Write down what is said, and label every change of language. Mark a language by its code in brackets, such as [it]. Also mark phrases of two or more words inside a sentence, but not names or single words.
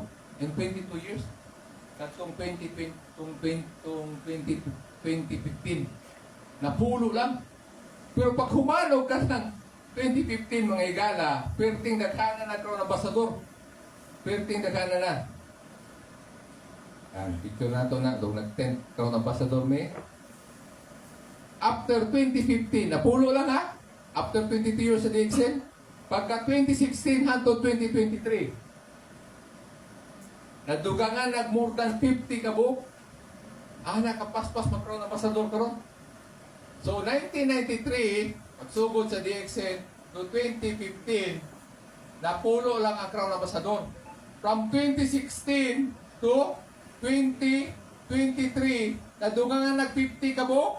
[en] In 22 years. [ceb] Katong 2015, napulo lang. Pero pag humanog ka ng 2015, mga igala, perting daghana na Crown Ambassador. Perting daghana na. Picture na ito na, doon nag-10 Crown Ambassador may. [en] After 2015, [ceb] napulo lang [en] After 22 years [ceb] sa DXN, pagka 2016 hangtod 2023, nadugangan nag [en] more than 50 [ceb] kabuk. Nakapaspas mag-Crown Ambassador karon. So 1993, pagsugod sa DXN to 2015, napulo lang ang Crown Ambassador. [en] From 2016 to 2023, [ceb] nadugangan nag 50 kabuk.